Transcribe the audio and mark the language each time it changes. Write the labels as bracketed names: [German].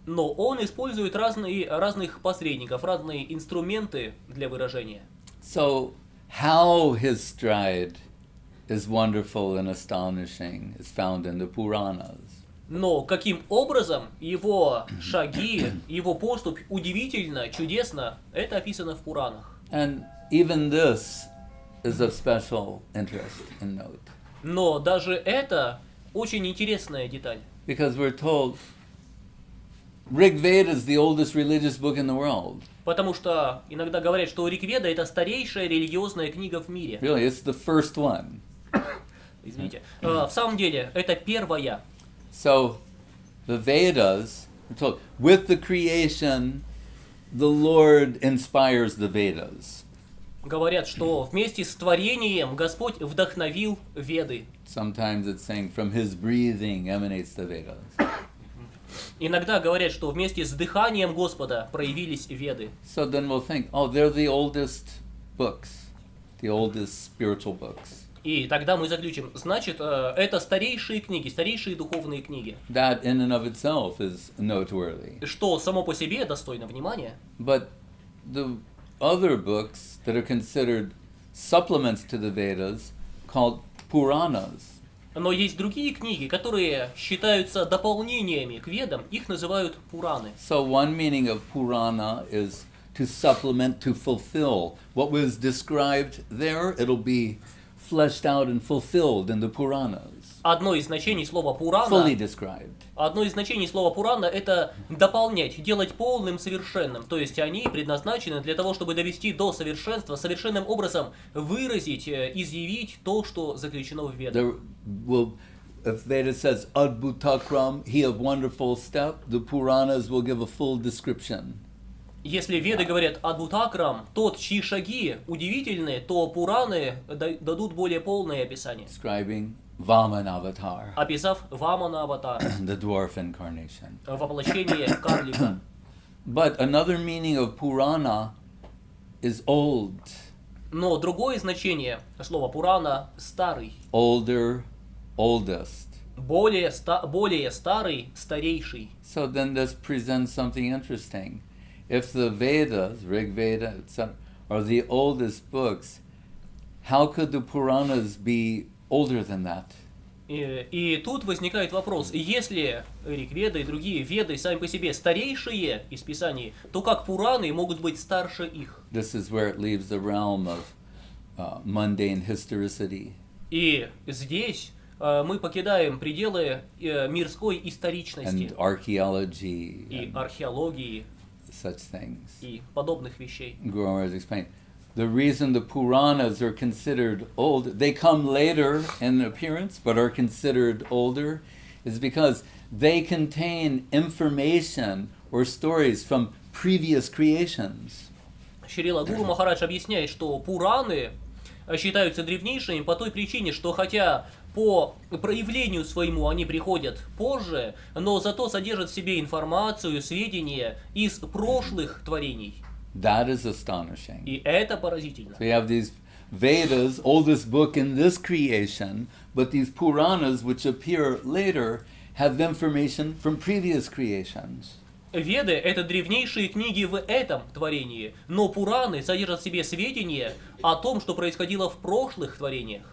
[Russian] Но он использует разных посредников, разные инструменты для выражения. [English] So, how his stride is wonderful and astonishing is found in the Puranas. [Russian] Но каким образом его шаги, его поступь удивительно, чудесно, это описано в Пуранах. [English] And even this is of special interest and note. [Russian] Но даже это очень интересная деталь. [English] Because we're told Rig Veda is the oldest religious book in the world. [Russian] Потому что иногда говорят, что Ригведа — это старейшая религиозная книга в мире. [English] Really, it's the first one. [Russian] Извините. В самом деле, это первая. [English] So, the Vedas, we're told, with the creation, the Lord inspires the Vedas. [Russian] Говорят, что вместе с творением Господь вдохновил Веды. [English] Sometimes it's saying from his breathing emanates the Vedas. [Russian] Иногда говорят, что вместе с дыханием Господа проявились Веды. [English] So then we'll think, oh, they're the oldest books, the oldest spiritual books. [Russian] И тогда мы заключим, значит, это старейшие книги, старейшие духовные книги. [English] That in and of itself is noteworthy. [Russian] Что само по себе достойно внимания. [English] But the other books that are considered supplements to the Vedas, called Puranas. [Russian] Но есть другие книги, которые считаются дополнениями к Ведам, их называют Пураны. [English] So one meaning of Purana is to supplement, to fulfill. What was described there, it'll be fleshed out and fulfilled in the Puranas. [Russian] Одно из значений слова Пурана, [English] Fully described. [Russian] одно из значений слова Пурана — это дополнять, делать полным, совершенным. То есть они предназначены для того, чтобы довести до совершенства, совершенным образом выразить, изъявить то, что заключено в Ведах. [English] If Veda says Adbhutakram, he of wonderful step, the Puranas will give a full description. [Russian] Если Веды говорят Адбхутакрам, тот, чьи шаги удивительны, то Пураны дадут более полное описание. [English] Describing Vaman avatar, [Russian] Описав Вамана аватара, [English] the dwarf incarnation. [Russian] воплощение карлика. [English] But another meaning of Purana is old. [Russian] Но другое значение слова Пурана — старый. [English] Older, oldest. [Russian] Более старый, старейший. [English] So then this presents something interesting. If the Vedas, Rig Veda, etc., are the oldest books, how could the Puranas be older than that? [Russian] И тут возникает вопрос, если Ригведа и другие веды сами по себе старейшие из Писаний, то как Пураны могут быть старше их? [English] This is where it leaves the realm of mundane historicity. [Russian] И здесь мы покидаем пределы мирской историчности [English] And archaeology [Russian] и [English] and [Russian] археологии [English] such things. [Russian] и подобных вещей. [English] Guru has explained. The reason the Puranas are considered old, they come later in appearance, but are considered older, is because they contain information or stories from previous creations. [Russian] Шрила Гуру Махарадж объясняет, что Пураны считаются древнейшими по той причине, что хотя по проявлению своему они приходят позже, но зато содержат в себе информацию, сведения из прошлых творений. [English] That is astonishing. [Russian] И это поразительно. [English] So you have these Vedas, oldest book in this creation, but these Puranas, which appear later, have information from previous creations. [Russian] Веды — это древнейшие книги в этом творении, но Пураны содержат в себе сведения о том, что происходило в прошлых творениях.